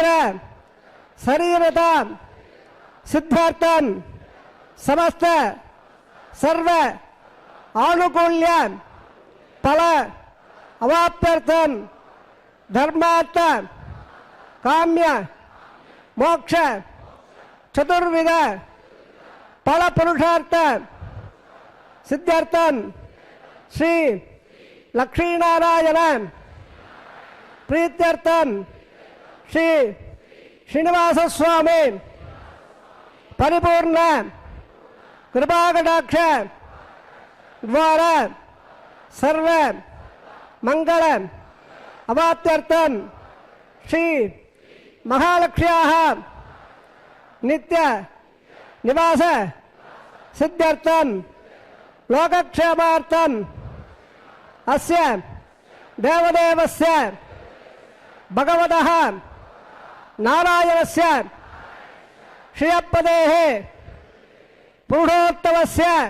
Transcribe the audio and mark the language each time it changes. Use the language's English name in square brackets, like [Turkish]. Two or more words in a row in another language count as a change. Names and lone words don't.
[Sanskrit] శరీరత సిద్ధార్థం సమస్త సర్వ ఆనుకూల్య ఫల అవాప్త్యర్థం ధర్మార్థ కామ్య మోక్ష చతుర్విధ ఫల పురుషార్థ సిద్ధార్థం శ్రీ లక్ష్మీనారాయణ ప్రీత్యర్థం శ్రీ ಶ್ರೀನಿವಾಸ ಸ್ವಾಮಿ ಪರಿಪೂರ್ಣ ಕೃಪಾಕಟಾಕ್ಷ ದ್ವಾರ ಸರ್ವ ಮಂಗಳ ಅವಾಪ್ತ್ಯರ್ಥಂ ಶ್ರೀ ಮಹಾಲಕ್ಷ್ಮ್ಯಾಃ ನಿತ್ಯ ನಿವಾಸ ಸಿದ್ಧ್ಯರ್ಥಂ ಲೋಕಕ್ಷೇಮಾರ್ಥಂ ಅಸ್ಯ ದೇವದೇವಸ್ಯ ಭಗವತಃ ನಾರಾಯಣಸ್ಯ ಶ್ರಿಯಪದೇಃ ಪೂರ್ಣೋತ್ತಮಸ್ಯ